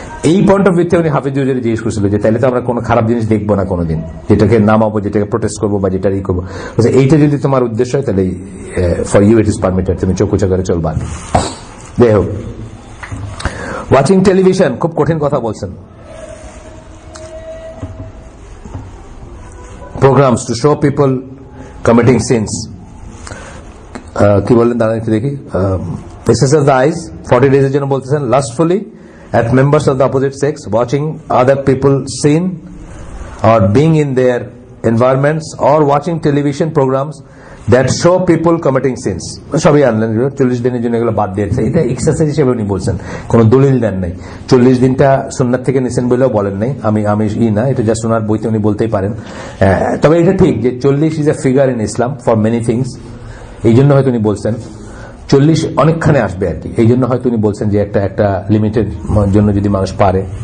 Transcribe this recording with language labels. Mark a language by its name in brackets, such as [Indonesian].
[Bangla] এই point of ভিউতে উনি হাফিজ হুজুর জিজ্ঞেস করছিল যে তাহলে তো আমরা কোনো খারাপ জিনিস দেখবো না কোনোদিন, যেটাকে নামাবো, যেটাকে প্রোটেস্ট করবো বা যেটা ই করবো, এইটা যদি তোমার উদ্দেশ্য হয় তাহলে [English] for you it is permitted, [Bangla] তুমি চোখ উঁচা করে চলবা। যাই হোক, ওয়াচিং টেলিভিশন, খুব কঠিন কথা বলছেন। [English] Programs to show people committing sins. [Bangla] কি বললেন দাঁড়ান একটু দেখি। [English] Excess of the eyes, 40 days [Bangla] এর জন্য বলতেছেন, [English] lustfully at members of the opposite sex, watching other people sin or being in their environments, or watching television programs that show people committing sins. [Bangla] সবই আনলেন, 40 দিনের জন্য এগুলো বাদ দিয়েছে, এটা এক্সারসাইজ হিসেবে উনি বলছেন, কোনো দলিল দেন নাই। 40 দিনটা সুন্নাত থেকে নিছেন বলেও বলেন নাই, আমি না, এটা জাস্ট ওনার বইতে উনি বলতেই পারেন। তবে এটা ঠিক যে 40 [English] is a figure in Islam for many things, [Bangla] এই জন্য হয়তো উনি বলছেন 40 অনেকখানে আসবে আর কি, এই জন্য হয়তো উনি বলছেন যে একটা লিমিটেড জন্য যদি মানুষ পারে।